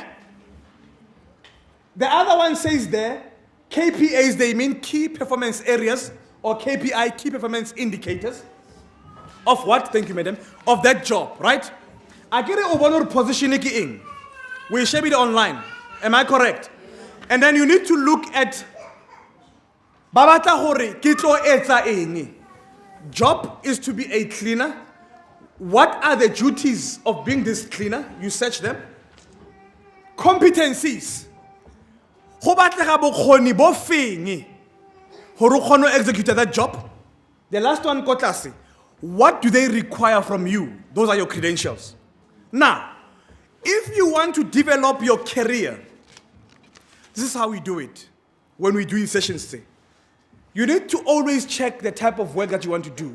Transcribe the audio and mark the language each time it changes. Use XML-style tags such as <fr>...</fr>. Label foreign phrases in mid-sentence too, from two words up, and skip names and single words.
<en>The other one says there, KPAs, they mean key performance areas, or KPI, key performance indicators. Of what? Thank you, madam. Of that job, right? I get a position in. We share it online. Am I correct? And then you need to look at</en> <st>Babata hore kitlo etsa eng.</st> <en>Job is to be a cleaner. What are the duties of being this cleaner? You search them. Competencies.</en> <st>Ho batlega bokgoni bo feng hore o kgone</st> <en>to execute that job. The last one</en> <st>ko tlase.</st> <en>What do they require from you? Those are your credentials. Now, if you want to develop your career, this is how we do it when we do sessions today. You need to always check the type of work that you want to do.</en>